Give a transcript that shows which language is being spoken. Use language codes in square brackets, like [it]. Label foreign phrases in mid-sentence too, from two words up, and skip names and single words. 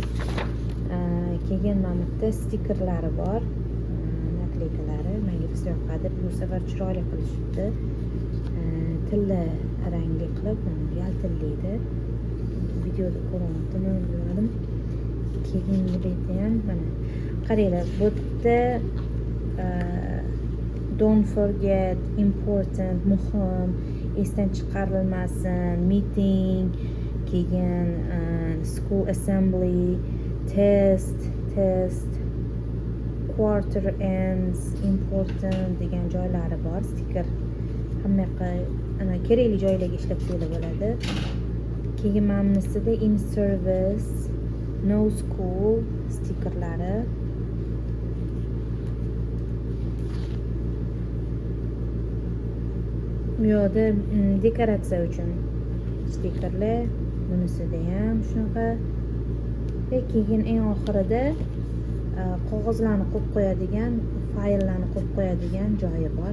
[uz] Keyin mana bu yerda stikerlari bor, nakleykalari. Menga juda yoqadi. Bu safar chiroyli qilishibdi. Tilla rangli qilib, yaltillaydi. Videoda ko'ryaptimi bilmadim. Keyin bu yerda ham mana qaranglar, bu yerda [en] don't forget, important, [uz] muhim, esdan chiqarilmasin, meeting, keyin [en] school assembly, test, quarter ends, important [uz] degan joylari bor. Stiker hamma yoqqa ana kerakli joylarga ishlatsanglar bo'ladi. Keyin mamnisida [en] in service, no school [uz] stikerlari. Bu yerda dekoratsiya uchun stikerlar, bunisida ham shunaqa. Va keyin eng oxirida qog'ozlarni qo'yib qo'yadigan, fayllarni qo'yib qo'yadigan joyi bor.